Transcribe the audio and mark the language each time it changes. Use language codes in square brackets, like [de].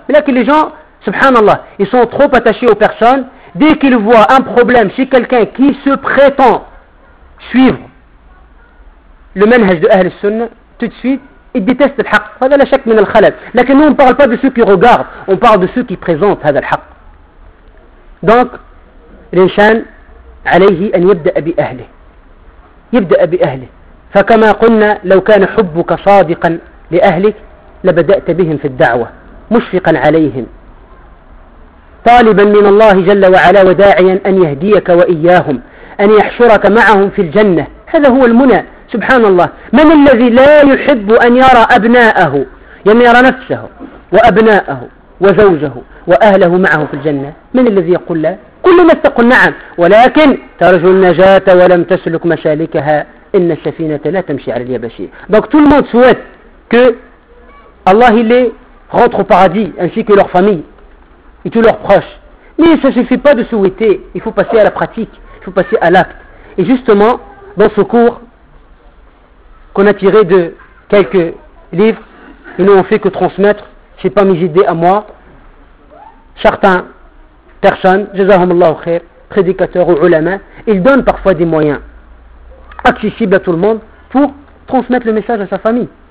[fr] Mais là que les gens, subhanallah, ils sont trop attachés aux personnes. Dès qu'il voit un problème chez quelqu'un qui se prétend suivre le manhaj de Ahl Sunna, tout de suite, il déteste le haqq. C'est la chèque [ar] min al khalal. [fr] Mais nous, on ne parle pas de ceux qui regardent, on parle de ceux qui présentent [ar] هذا الحق. [fr] Donc, l'insan, [ar] عليه أن يبدأ بأهله. يبدأ بأهله. فكما قلنا لو كان حبك صادقا لأهلك لبدأت بهم في الدعوة مشفقا عليهم طالبا من الله جل وعلا وداعيا أن يهديك وإياهم أن يحشرك معهم في الجنة. هذا هو المنى سبحان الله. من الذي لا يحب أن يرى أبناءه، يعني يرى نفسه وأبناءه وزوجه وأهله معه في الجنة، من الذي يقول لا؟ كل الناس تقول نعم، ولكن ترجو النجاة ولم تسلك مشالكها، إن السفينة لا تمشي على اليابسية. دونك [fr] tout le monde souhaite que Allah les rentre au paradis ainsi que leur famille et tous leurs proches. Mais ça ne suffit pas de souhaiter, il faut passer à la pratique, il faut passer à l'acte. Et justement, dans ce cours qu'on a tiré de quelques livres, ils n'ont fait que transmettre, ce n'est pas mes idées à moi, certaines personnes, jazakumullahu khair, prédicateurs ou ulama, ils donnent parfois des moyens accessibles à tout le monde pour transmettre le message à sa famille.